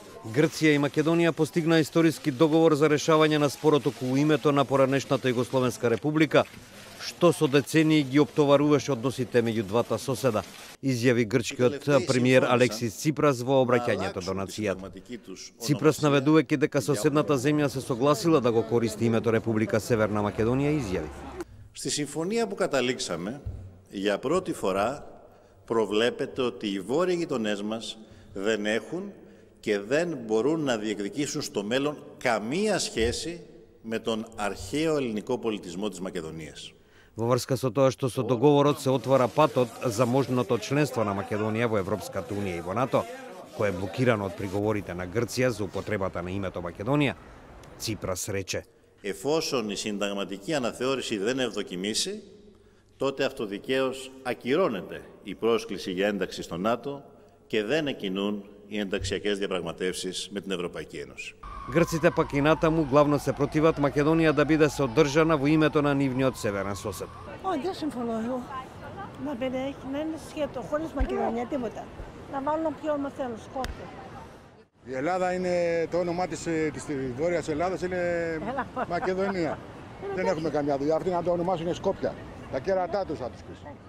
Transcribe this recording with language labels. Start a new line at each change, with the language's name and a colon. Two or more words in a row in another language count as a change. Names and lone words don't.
Macedonian: Грција и Македонија постигна историски договор за решавање на спорот околу името на поранешната Југословенска република, што со децении ги оптоваруваше односите меѓу двата соседа, изјави грчкиот премиер Алексис Ципрас во обраќањето до нацијата. Ципрас наведувајќи дека соседната земја се согласила да го користи името Република Северна Македонија, изјави:
Greek: Στη συμφωνία που καταλήξαμε, για πρώτη φορά προβλέπεται ότι οι βόρειοι γειτονές μας δεν έχουν και δεν μπορούν να διεκδικήσουν στο μέλλον καμία σχέση με τον αρχαίο ελληνικό πολιτισμό της Μακεδονίας.
Macedonian: Во врска со тоа што со договорот се отвара патот за можното членство на Македонија во Европската унија и во НАТО, кој е блокирано од приговорите на Грција за употребата на името Македонија, Ципрас рече:
Greek: Εφόσον η συνταγματική αναθεώρηση δεν ευδοκιμήσει, τότε αυτοδικαίως ακυρώνεται η πρόσκληση για ένταξη στο ΝΑΤΟ και δεν εκκινούν οι ενταξιακές διαπραγματεύσεις με την Ευρωπαϊκή Ένωση.
Macedonian: Грците пак и натаму главно се противат Македонија да биде содржана во името на нивниот северен сосед.
Greek: Δεν συμφωνώ εγώ. Να είναι σχέτο χωρίς Μακεδονία, τίποτα. Να βάλουν ποιο όμως θέλουν, Σκόπιο. Η Ελλάδα είναι, το όνομά της Βόρειας Ελλάδας είναι Μακεδονία. Δεν έχουμε καμιά δουλειά. Αυτοί να το ονομάσουν Σκόπια. Τα κέρατά τους θα τους πεις.